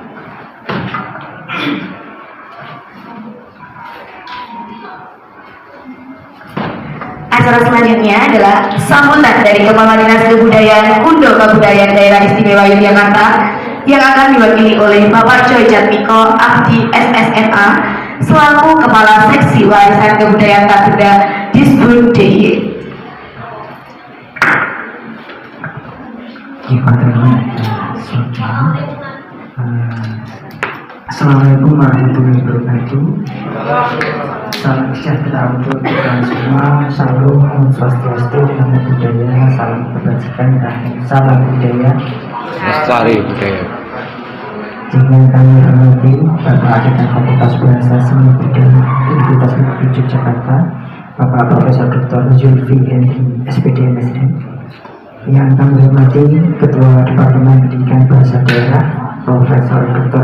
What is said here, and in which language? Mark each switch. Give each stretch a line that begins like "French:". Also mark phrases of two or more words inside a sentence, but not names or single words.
Indonesian: Acara selanjutnya adalah sambutan dari Kepala Dinas Kebudayaan Kundo Kabudayan Daerah Istimewa Yogyakarta yang akan diwakili oleh Bapak Joy Jatmiko Abdi SSMA selaku Kepala Seksi Warisan Kebudayaan Tak Benda Disbud DIY.
Arabic: السلام عليكم ورحمة الله وبركاته.
Indonesian: Salam sejahtera untuk kita semua. Salam,
Balinese: Om Swastiastu,
Pali: Namo Buddhaya,
Indonesian: salam kebajikan, salam budaya. Lestari budaya. Dengan kami hormati Bapak Dekan Fakultas Bahasa Seni Budaya Universitas Negeri Yogyakarta, Bapak Profesor Dr. Zulfi Hendri SPD MSN. Yang kami hormati Ketua Departemen Pendidikan Bahasa Daerah Profesor Dr.